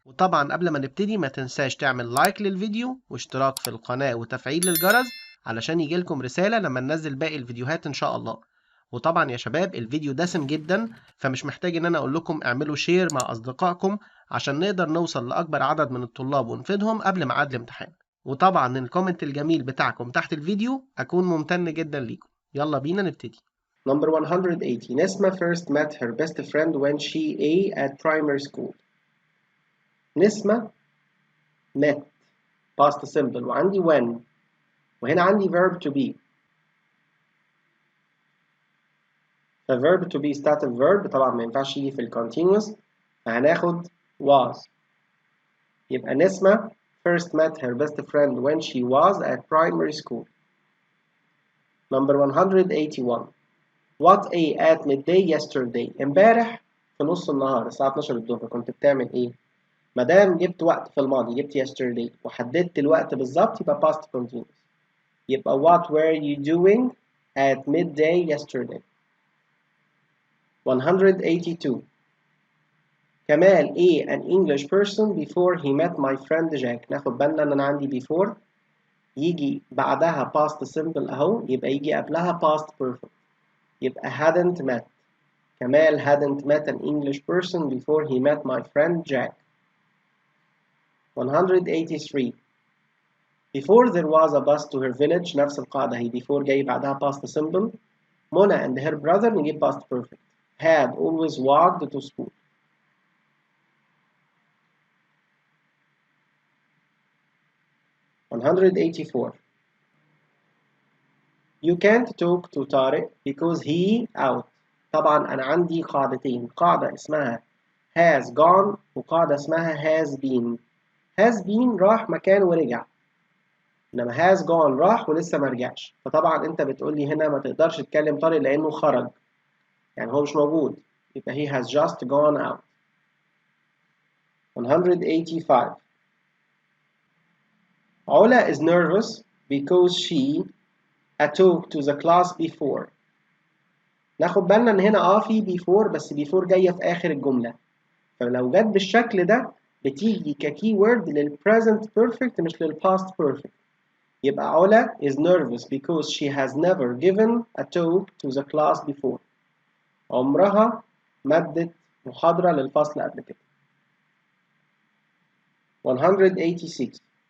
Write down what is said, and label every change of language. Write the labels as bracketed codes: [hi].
[ar] وطبعا قبل ما نبتدي ما تنساش تعمل لايك للفيديو واشتراك في القناة وتفعيل الجرس علشان يجيلكم رسالة لما ننزل باقي الفيديوهات إن شاء الله. وطبعا يا شباب الفيديو دسم جدا، فمش محتاج إن أنا أقول لكم اعملوا شير مع أصدقائكم عشان نقدر نوصل لأكبر عدد من الطلاب ونفيدهم قبل ميعاد الامتحان. وطبعا الكومنت الجميل بتاعكم تحت الفيديو أكون ممتن جدا ليكم. يلا بينا نبتدي. [en] Number 180. Nesma first met her best friend when she at primary school. نسمة met past simple وعندي when [ar] وهنا عندي [en] verb to be. [ar] ف [en] verb to be stative verb [ar] طبعا ما ينفعش يجي في الكونتينوس، فهناخد was. [en] يبقى نسمة first met her best friend when she was at primary school. Number 181. What at midday yesterday. [ar] امبارح في نص النهار الساعة 12 الظهر كنت بتعمل ايه؟ مادام جبت وقت في الماضي جبت yesterday وحددت الوقت بالظبط يبقى past continuous. [en] يبقى what were you doing at midday yesterday. 182. كمال an English person before he met my friend Jack. [ar] ناخد بالنا ان انا عندي before يجي بعدها past simple اهو، يبقى يجي قبلها past perfect. [en] يبقى hadn't met. كمال hadn't met an English person before he met my friend Jack. 183. Before there was a bus to her village. [ar] نفس القاعدة هي before جاي بعدها past simple. [en] Mona and her brother نجيب past perfect. Had always walked to school. 184. You can't talk to طارق because he out. [ar] طبعا أنا عندي قاعدتين، قاعدة اسمها has gone وقاعدة اسمها has been. has been راح مكان ورجع، إنما has gone راح ولسه ما رجعش. فطبعا أنت بتقول لي هنا ما تقدرش تكلم طارق لأنه خرج، يعني هو مش موجود، يبقى [en] he has just gone out. 185. Ola is nervous because she talked to the class before. [ar] ناخد بالنا ان هنا في before، بس before جايه في اخر الجمله، فلو جت بالشكل ده بتيجي ككي وورد للpresent perfect مش للpast perfect. [en] يبقى Ola is nervous because she has never given a talk to the class before. [ar] عمرها ما ادت محاضره للفصل قبل كده. [en] 186.